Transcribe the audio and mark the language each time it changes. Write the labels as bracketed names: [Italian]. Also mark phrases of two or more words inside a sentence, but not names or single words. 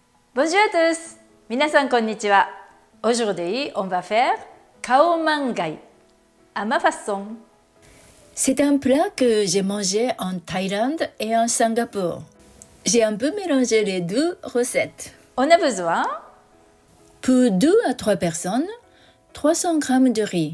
[French] Bonjour à tous! [Japanese] 皆さんこんにちは。 [French] Aujourd'hui, on va faire Khao Man Gai à ma façon. C'est un plat que j'ai mangé en Thaïlande et en Singapour. J'ai un peu mélangé les deux recettes. On a besoin Pour 2 à 3 personnes, 300 g de riz.